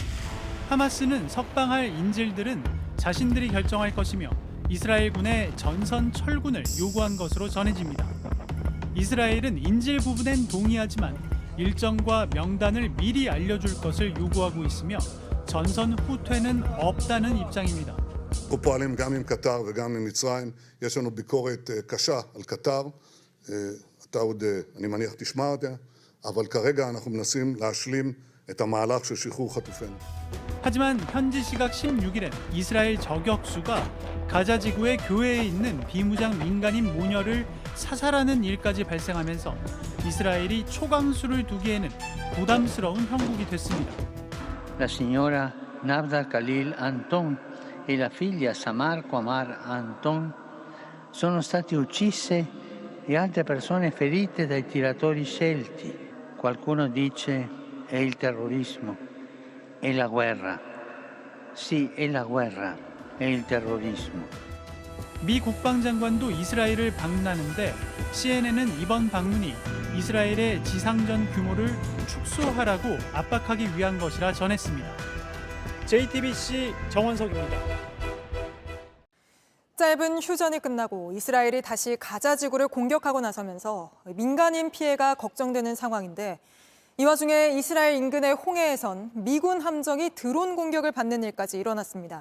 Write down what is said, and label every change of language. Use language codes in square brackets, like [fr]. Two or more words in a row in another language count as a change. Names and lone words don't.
[ko] 하마스는 석방할 인질들은 자신들이 결정할 것이며 이스라엘군의 전선 철군을 요구한 것으로 전해집니다. 이스라엘은 인질 부분엔 동의하지만 일정과 명단을 미리 알려줄 것을 요구하고 있으며 전선 후퇴는 없다는 입장입니다. [he] אנחנו פועלים גם עם קטר וגם עם מצרים. יש לנו ביקורת קשה על קטר. אתה עוד, אני מניח, תשמע אותה, אבל כרגע אנחנו מנסים להשלים את המהלך של שחרור חטופינו. [ko] 하지만 현지 시각 16일엔 이스라엘 저격수가 가자 지구의 교회에 있는 비무장 민간인 모녀를 사살하는 일까지 발생하면서 이스라엘이 초강수를 두기에는 부담스러운 형국이 됐습니다. [it] La signora Navda Khalil Anton e la figlia Samarco Amar Anton sono state uccise e altre persone ferite dai tiratori scelti. Qualcuno dice è il terrorismo, è la guerra. Sì, è la guerra, è il terrorismo. [ko] 미 국방장관도 이스라엘을 방문하는데 CNN은 이번 방문이 이스라엘의 지상전 규모를 축소하라고 압박하기 위한 것이라 전했습니다. JTBC 정원석입니다. 짧은 휴전이 끝나고 이스라엘이 다시 가자 지구를 공격하고 나서면서 민간인 피해가 걱정되는 상황인데 이 와중에 이스라엘 인근의 홍해에선 미군 함정이 드론 공격을 받는 일까지 일어났습니다.